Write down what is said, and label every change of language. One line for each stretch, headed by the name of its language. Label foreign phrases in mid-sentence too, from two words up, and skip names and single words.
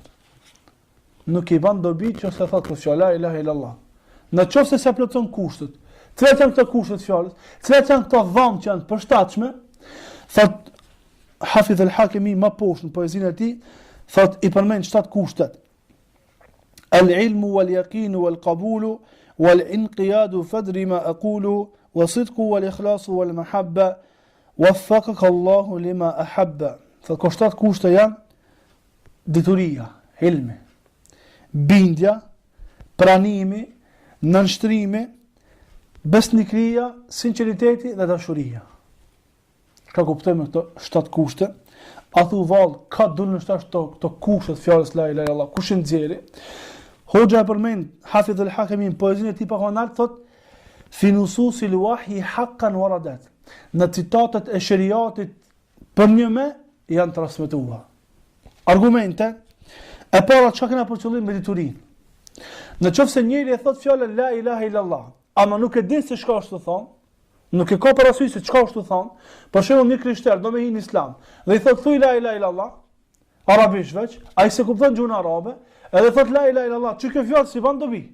Albanian: Nuk i ban dobi që se thot kjo fjalë,
Arabic: لا إله إلا الله.
Albanian: Në qoftë se plotëson kushtet, cilat janë këto kushtet fjalës, cilat janë këto dhomë që janë përshtatshme, thot Hafidh al-Hakimi më poshtë në poezinë e tij, thot i përmend 7 kushtet.
Arabic: العلم واليقين والقبول والانقياد فادر ما أقول والصدق والإخلاص والمحبة وفقك الله لما أحبه.
Albanian: Thot ko 7 kushte janë dituria, ilmi, bindja, pranimi, nënshtrimi, besnikëria, sinqeriteti dhe dashuria. Ka kuptojmë këto 7 kushte. A thu vallë, ka dunë në këto kushtet fjalës
Arabic: لا إله إلا الله,
Albanian: kush i nxjerri? Hoxha e përmend Hafidh al-Hakimi në poezinë e tij pa kanal thot
Arabic: في نصوص الوحي حقا وردت.
Albanian: Në citatet e shariatit për një me janë transmetuar. Argumente e para çka kena për qëllim me diturinë. Në qoftë se njëri e thot fjalën
Arabic: لا إله إلا الله,
Albanian: ama nuk e din se çka është të thonë, nuk e ka parasysh se çka është të thonë, për shembull një krishter do me hin islam dhe i thot thuj
Arabic: لا إله إلا الله,
Albanian: arabisht veç, ai se kupton gjuhën arabe, edhe thot
Arabic: لا إله إلا الله,
Albanian: çu kjo fjalë si ban dobi.